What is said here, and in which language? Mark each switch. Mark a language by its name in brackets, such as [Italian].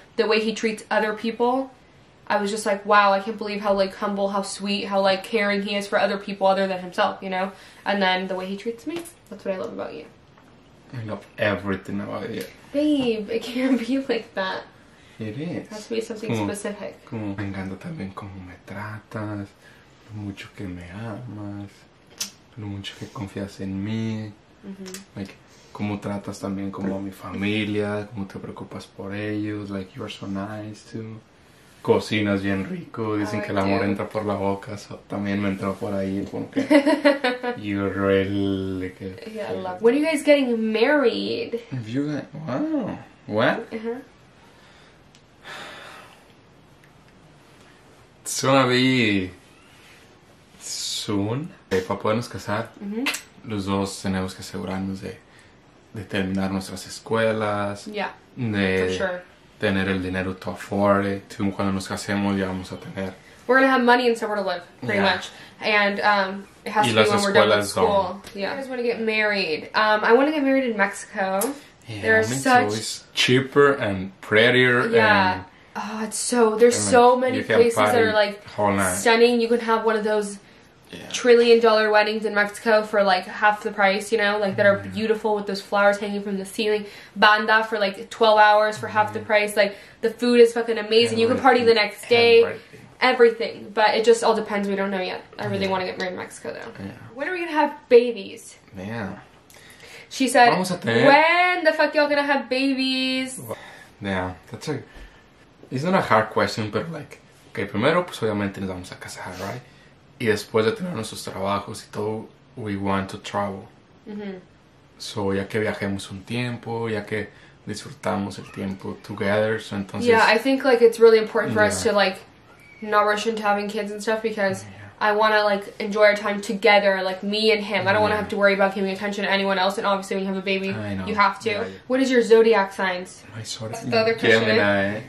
[English] The way he treats other people. I was just like, wow, I can't believe how, like, humble, how sweet, how, like, caring he is for other people other than himself, you know? And then the way he treats me. That's what I love about you. I love everything about you. Babe, it can't be like that. It is. It has to be something specific. [Spanish] Como me encanta también cómo me tratas, lo mucho que me amas, lo mucho que confías en mí, like, cómo tratas también como a mi familia, cómo te preocupas por ellos, [English] like, you're so nice too. [Spanish] cocinas bien rico, dicen que el amor entra por la boca, so también me entró por ahí, como que [English] you're really good. Yeah, I love it. When are you guys getting married? Wow. What? It's gonna be soon. [Spanish] Para podernos casar, los dos tenemos que asegurarnos de terminar nuestras escuelas, de tener el dinero [English] to afford it. [Spanish] Cuando nos casemos ya vamos a tener. [English] We're gonna have money and somewhere to live, pretty much. And it has to be when we're done with school. Yeah. I just want to get married. I want to get married in Mexico. Yeah, There's such it's cheaper and prettier. Yeah. And oh, it's so. There's so many places that are like night. Stunning. You can have one of those $1 trillion weddings in Mexico for like half the price, you know, like that are beautiful with those flowers hanging from the ceiling. Banda for like 12 hours for half the price. Like the food is fucking amazing. You can party the next day. Everything. But it just all depends. We don't know yet. I really want to get married in Mexico though. Yeah. When are we gonna have babies? Yeah. She said, when the fuck y'all gonna have babies? Yeah, it's not a hard question, but like, okay, [Spanish] primero pues obviamente nos vamos a casar, [English] right? [Spanish] Y después de tener nuestros trabajos y todo, [English] we want to travel. [Spanish] So, ya que viajemos un tiempo, ya que disfrutamos el tiempo together, so entonces... [English] Yeah, I think like it's really important for us to like not rush into having kids and stuff because I want to like enjoy our time together, like me and him. I don't want to have to worry about giving attention to anyone else, and obviously when you have a baby, you have to. Yeah. What is your zodiac signs? My sort of the other question. Gemini.